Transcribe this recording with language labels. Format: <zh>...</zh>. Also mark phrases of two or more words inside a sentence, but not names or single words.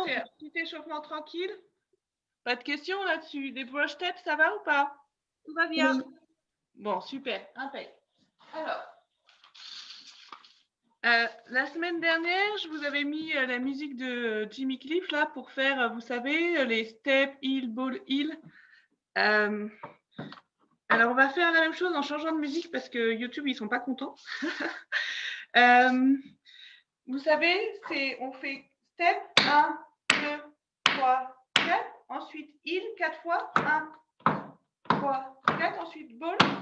<fr>C'est un petit échauffement tranquille? Pas de questions là-dessus? Des</fr> <en>brush steps,</en> <fr>ça va ou pas? Tout va bien? Oui. Bon, super, impec. Alors, La semaine dernière, je vous avais mis la musique de Jimmy Cliff là pour faire, vous savez, les</fr> <en>step, heel, ball, heel.</en> <fr>Alors, on va faire la même chose en changeant de musique parce que YouTube, ils sont pas contents. Vous savez, on fait step 1, 2, 3, 4. Ensuite, heel 4 fois. 1, 3, 4. Ensuite, ball.</fr>